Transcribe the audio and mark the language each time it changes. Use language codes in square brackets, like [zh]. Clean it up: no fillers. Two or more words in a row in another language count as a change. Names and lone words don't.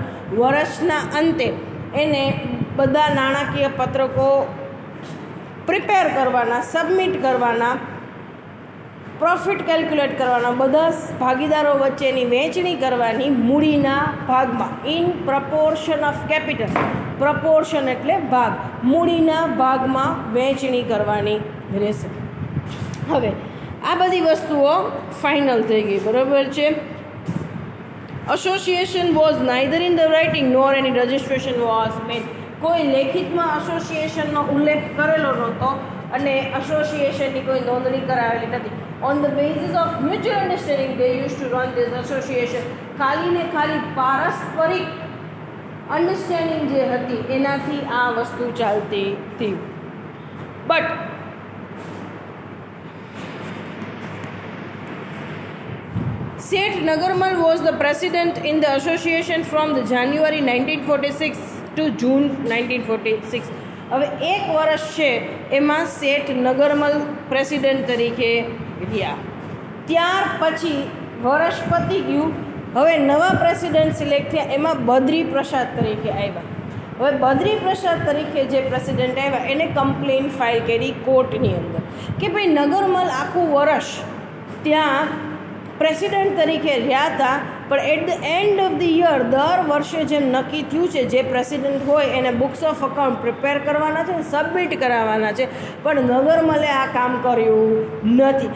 [gu] વર્ષના અંતે એને બધા નાણાકીય પત્રકો પ્રિપેર કરવાના, સબમિટ કરવાના, પ્રોફિટ કેલ્ક્યુલેટ કરવાના, બધા ભાગીદારો વચ્ચેની વહેંચણી કરવાની મૂડીના ભાગમાં, [en] in proportion of capital. [gu] પ્રપોર્શન એટલે ભાગ, મૂડીના ભાગમાં વહેંચણી કરવાની રહેશે. હવે આ બધી વસ્તુઓ ફાઇનલ થઈ ગઈ, બરાબર છે. [en] association was neither in the writing nor any registration was made. [gu] કોઈ લેખિતમાં એસોસિએશનનો ઉલ્લેખ કરેલો નહોતો અને એસોસિએશનની કોઈ નોંધણી કરાવેલી નથી. [en] On the basis of mutual understanding they used to run this association. [gu] ખાલી ને ખાલી પારસ્પરિક અન્ડરસ્ટેન્ડિંગ જે હતી એનાથી આ વસ્તુ ચાલતી હતી. [en] બટ Seth Nagarmal was the president in the association from the January 1946 to June 1946. [gu] હવે એક વર્ષ છે એમાં શેઠ નગરમલ પ્રેસિડેન્ટ તરીકે રહ્યા. ત્યાર પછી વર્ષ પતી ગયું, હવે નવા [en] president select [gu] થયા, એમાં બદ્રી પ્રસાદ તરીકે આવ્યા. હવે બદ્રી પ્રસાદ તરીકે જે પ્રેસિડેન્ટ આવ્યા એને [en] complain file [gu] કરી કોર્ટની અંદર કે ભાઈ નગરમલ આખું વર્ષ ત્યાં પ્રેસિડેન્ટ તરીકે રહ્યા હતા, પણ [en] at the end of the year [gu] દર વર્ષે જેમ નક્કી થયું છે જે પ્રેસિડેન્ટ હોય એને [en] books of account [gu] પ્રિપેર કરવાના છે, સબમિટ કરાવવાના છે, પણ નગરમલે આ કામ કર્યું નથી.